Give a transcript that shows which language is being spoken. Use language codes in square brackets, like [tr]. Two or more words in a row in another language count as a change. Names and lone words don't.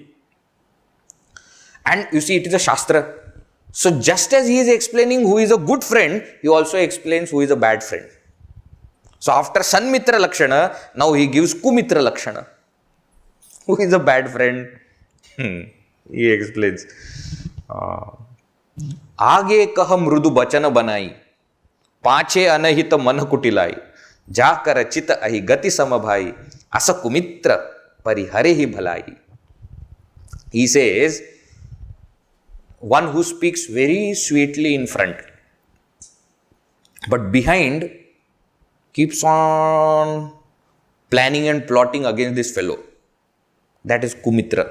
[en] And you see, it is a Shastra. So, just as he is explaining who is a good friend, he also explains who is a bad friend. So, after [sa] सन्मित्र लक्षण, [en] now he gives [sa] कुमित्र लक्षण. [en] Who is a bad friend? He explains. [awa] आगें कह मृदु बचन बनाई, पाछे अनहित मन कुटिलाई, जाकर चित अहि गति समभाई, अस कुमित्र परिहरे ही भलाई. [en] He says, one who speaks very sweetly in front, but behind keeps on planning and plotting against this fellow. That is Kumitra.